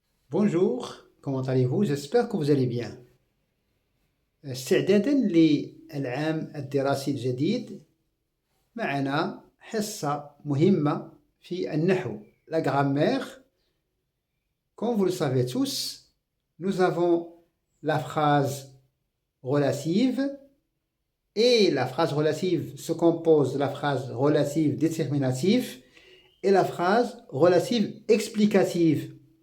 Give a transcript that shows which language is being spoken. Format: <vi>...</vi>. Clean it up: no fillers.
<fr>Bonjour, comment allez-vous? J'espère que vous allez bien.</fr> <ar>استعدادا للعام الدراسي الجديد معنا حصة مهمة في النحو la grammaire.</ar> <fr>Comme vous le savez tous, nous avons la phrase relative et la phrase relative se compose de la phrase relative déterminative et la phrase relative explicative.</fr>